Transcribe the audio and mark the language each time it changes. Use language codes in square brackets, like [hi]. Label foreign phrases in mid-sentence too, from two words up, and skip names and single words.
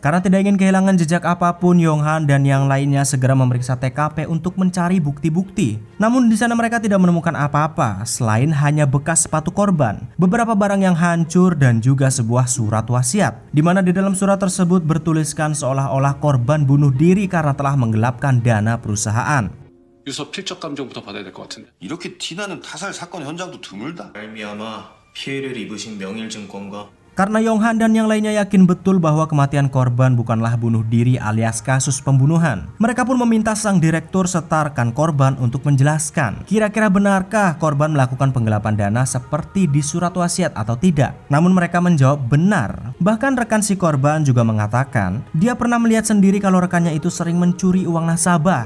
[id] Karena tidak ingin kehilangan jejak apapun, Yong Han dan yang lainnya segera memeriksa TKP untuk mencari bukti-bukti. Namun di sana mereka tidak menemukan apa-apa selain hanya bekas sepatu korban, beberapa barang yang hancur dan juga sebuah surat wasiat, di mana di dalam surat tersebut bertuliskan seolah-olah korban bunuh diri karena telah menggelapkan dana perusahaan. [ko] 유서 필적 감정부터 받아야 될 것 같은데. 이렇게 티나는 타살 사건 현장도 드물다. 말미암아 피해를 입으신 명일증권과 [id] Karena Yonghan dan yang lainnya yakin betul bahwa kematian korban bukanlah bunuh diri alias kasus pembunuhan. Mereka pun meminta sang direktur serta rekan korban untuk menjelaskan, kira-kira benarkah korban melakukan penggelapan dana seperti di surat wasiat atau tidak. Namun mereka menjawab benar. Bahkan rekan si korban juga mengatakan, dia pernah melihat sendiri kalau rekannya itu sering mencuri uang nasabah.